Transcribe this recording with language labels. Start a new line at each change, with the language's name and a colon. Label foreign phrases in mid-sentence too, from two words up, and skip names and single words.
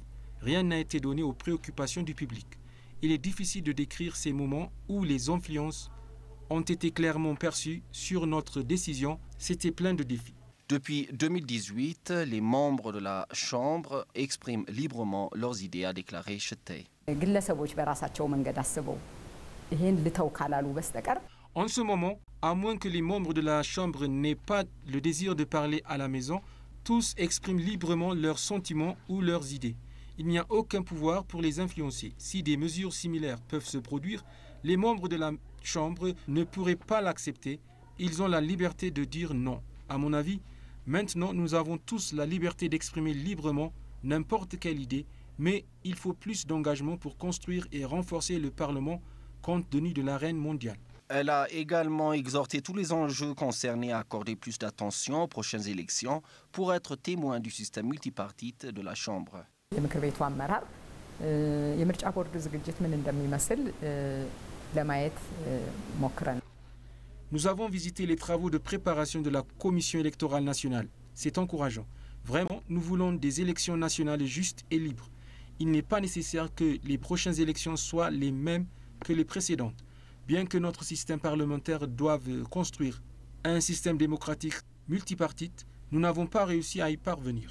French: Rien n'a été donné aux préoccupations du public. Il est difficile de décrire ces moments où les influences ont été clairement perçues sur notre décision. C'était plein de défis. Depuis 2018, les membres de la Chambre expriment librement leurs idées, a déclaré Shetaye.
Amharic: ግለሰቦች በራሳቸው መንገድ አስበው ይሄን ልተው ካላሉ በስተቀር
French: En ce moment, à moins que les membres de la Chambre n'aient pas le désir de parler à la maison, tous expriment librement leurs sentiments ou leurs idées. Il n'y a aucun pouvoir pour les influencer. Si des mesures similaires peuvent se produire, les membres de la Chambre ne pourraient pas l'accepter. Ils ont la liberté de dire non. À mon avis, maintenant nous avons tous la liberté d'exprimer librement n'importe quelle idée, mais il faut plus d'engagement pour construire et renforcer le Parlement compte tenu de l'arène mondiale. Elle a également exhorté tous les enjeux concernés à accorder plus d'attention aux prochaines élections pour être témoin du système multipartite de la Chambre.
Amharic: የምክር ቤቱ አመራር የምርጫ ቦርድ ዝግጅት ምን እንደሚመስል ለማየት ሞክረን
French: Nous avons visité les travaux de préparation de la Commission électorale nationale. C'est encourageant. Vraiment, nous voulons des élections nationales justes et libres. Il n'est pas nécessaire que les prochaines élections soient les mêmes que les précédentes. Bien que notre système parlementaire doive construire un système démocratique multipartite, nous n'avons pas réussi à y parvenir.